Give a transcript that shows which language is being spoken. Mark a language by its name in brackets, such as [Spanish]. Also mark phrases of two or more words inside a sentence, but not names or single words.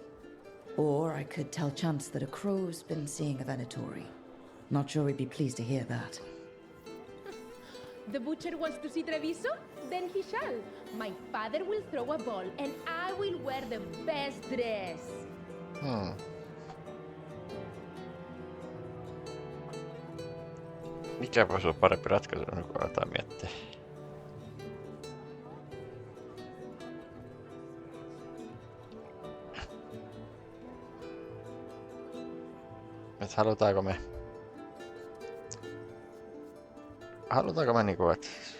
[English] Or I could tell Chance that a crow's been seeing a Venatori. Not sure he'd be pleased to hear that. The butcher wants to see Treviso? Then he shall. My father will throw a ball and I will wear the best dress. [Finnish] Mikä voisi olla parempi ratkaisu, kun aletaan miettiä? Et halutaanko me niinku, et...